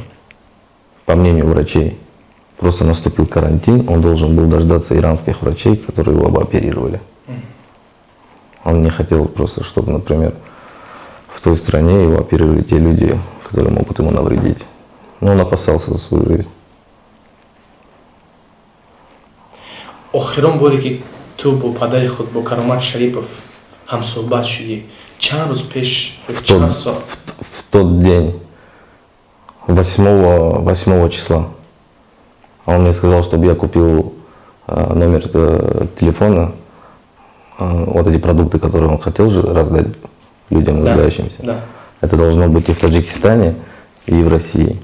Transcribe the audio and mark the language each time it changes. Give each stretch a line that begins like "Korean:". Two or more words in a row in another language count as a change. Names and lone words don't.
Russian: По мнению врачей. Просто наступил карантин, он должен был дождаться иранских врачей, которые его бы оперировали. Он не хотел просто, чтобы, например, в той стране его оперировали те люди, которые могут ему навредить. Но он опасался за свою жизнь.
Tajik: охирон боре ки ту бо падари худ бо Каромат Шарипов ҳамсӯҳбат шудӣ чанд рӯз пеш чанд соат?
Russian: В тот день, 8 числа, он мне сказал, чтобы я купил номер телефона, вот эти продукты, которые он хотел же раздать людям нуждающимся. Да. Это должно быть и в Таджикистане, и в России.